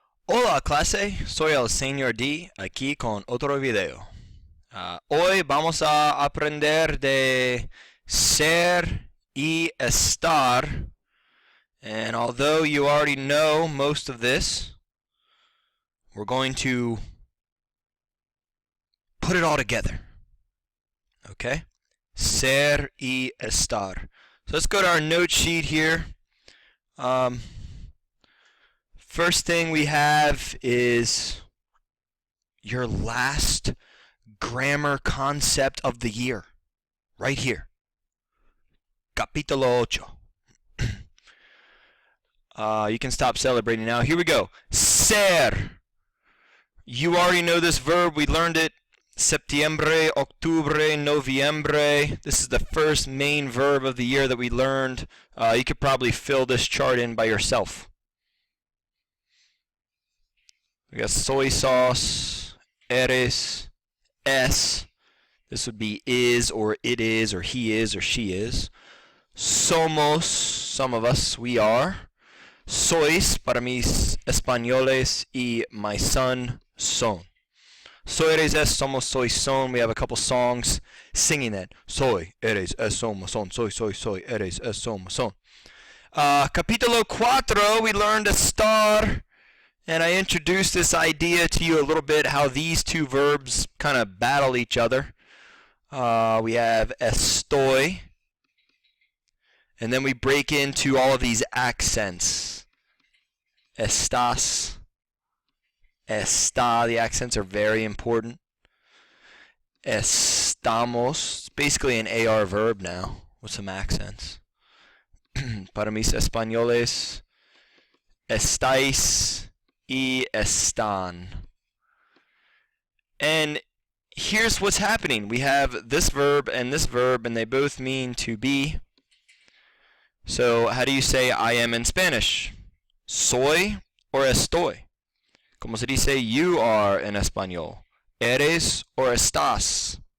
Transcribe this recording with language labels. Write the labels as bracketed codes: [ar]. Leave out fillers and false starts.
[es] Hola clase, soy el señor D aquí con otro video. Hoy vamos a aprender de ser y estar. [en] And although you already know most of this, we're going to put it all together. Okay? [es] Ser y estar. [en] So let's go to our note sheet here. First thing we have is your last grammar concept of the year. Right here. [es] Capítulo 8. [en] You can stop celebrating now. Here we go. Ser. You already know this verb. We learned it. [es] Septiembre, octubre, noviembre. [en] This is the first main verb of the year that we learned. You could probably fill this chart in by yourself. We got soy sauce, [es] eres, es. [en] This would be is or it is or he is or she is. [es] Somos, [en] some of us, we are. [es] Sois, para mis españoles, y my son, son. Soy, eres, es, somos, soy, son. [en] We have a couple songs singing that. [es] Soy, eres, es, somos, son. Soy, eres, es, somos, son. Capítulo 4, [en] we learned [es] estar. [en] And I introduced this idea to you a little bit, how these two verbs kind of battle each other. We have estoy. And then we break into all of these accents. [es] Estás, está, [en] the accents are very important. [es] Estamos, [en] it's basically an AR verb now with some accents. [es] Para mis españoles, estáis y están. [en] And here's what's happening. We have this verb, and they both mean to be. So how do you say I am in Spanish? Soy or estoy? [es] Como se dice [en] you are in [es] español? Eres or estás?